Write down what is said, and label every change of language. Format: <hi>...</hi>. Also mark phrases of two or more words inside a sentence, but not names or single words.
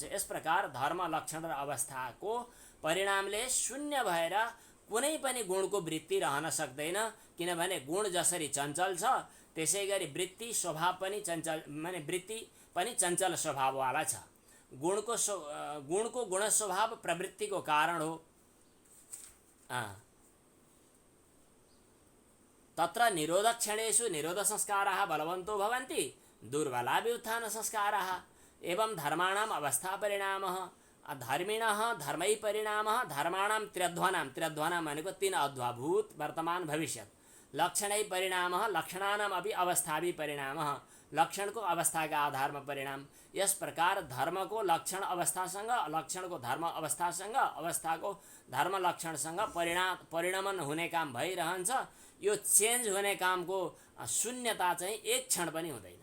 <ne>यस प्रकार धर्म, लक्षण र अवस्थाको परिणामले शून्य भएर कुनै पनि गुणको वृत्ति रहन सक्दैन, किनभने गुण जसरी चञ्चल छ त्यसै गरी वृत्ति स्वभाव पनि चञ्चल, माने वृत्ति पनि चञ्चल स्वभाववाला छ। गुणको गुण स्वभाव प्रवृत्तिको कारण हो।</ne> <sa>तत्र निरोधक्षणेषु निरोध संस्काराः बलवन्तो भवन्ति, दुर्बला व्युत्थान संस्काराः। एवं धर्माणाम् अवस्था परिणामः, धर्मिणः धर्मै परिणामः धर्माणां त्र्यध्वानां</sa> <ne>भनेको तीन अध्वा, भूत वर्तमान भविष्यत्।</ne> <sa>लक्षणै परिणामः लक्षणानाम् अपि अवस्थाभि परिणामः,</sa> <ne>लक्षणको अवस्थाका आधारमा परिणाम। यस प्रकार धर्मको लक्षण अवस्थासँग, लक्षणको धर्म अवस्थासँग, अवस्थाको धर्म लक्षणसँग परिणमन हुने काम भइरहन्छ। यो चेन्ज हुने कामको शून्यता चाहिँ एक क्षण पनि हुँदैन।</ne>